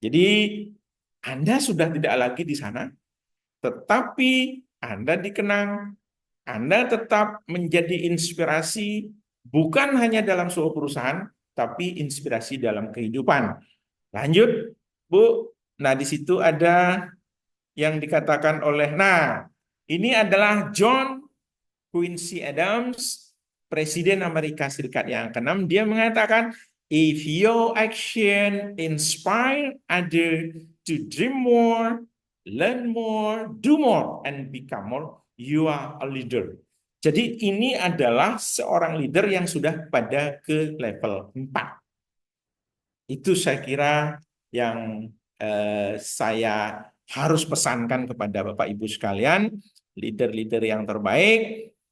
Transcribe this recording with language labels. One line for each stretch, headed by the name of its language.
Indonesian: Jadi Anda sudah tidak lagi di sana, tetapi Anda dikenang, Anda tetap menjadi inspirasi bukan hanya dalam sebuah perusahaan, tapi inspirasi dalam kehidupan. Lanjut, Bu. Nah, di situ ada yang dikatakan oleh, nah, ini adalah John Quincy Adams, Presiden Amerika Serikat yang ke-6. Dia mengatakan,
English: if your action inspire other to dream more, learn more, do more, and become more, you are a leader.
Indonesian: Jadi ini adalah seorang leader yang sudah pada ke level 4. Itu saya kira yang saya harus pesankan kepada Bapak Ibu sekalian, leader-leader yang terbaik.